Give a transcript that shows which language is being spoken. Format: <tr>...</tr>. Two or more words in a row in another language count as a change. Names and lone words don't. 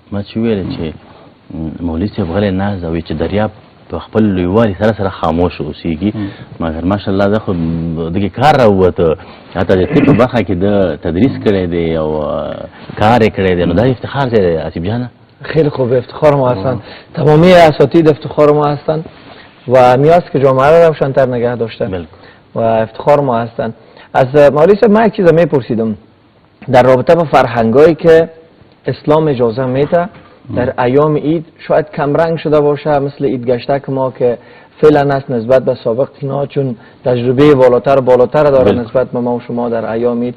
<ps>ما چې ویل چې مولوي صاحب غلی ناست وي چې دریاب په خپل لویوالي سره سره خاموش اوسېږي مګر ماشاءالله دا خو دغې کار راووته حتی د طب په برخه کې د تدریس کړی دی او کار یې کړی دی نو دا افتخار دی آصف جانه.</ps> <fa>خیلی خوب، افتخار ما هستند، تمامی اساتید افتخار ما هستند و نیاز که جامعه را روشن‌تر نگه داشته و افتخار ما هستند. از مولوی صاحب من یک چیز میپرسیدم در رابطه با فرهنگایی که اسلام اجازه میده در ایام عید شاید کمرنگ شده باشه مثل عید گشته که ما که فعلا است نسبت به سابق اینا چون تجربه بالاتر داره نسبت به ما و شما در ایام عید.</fa>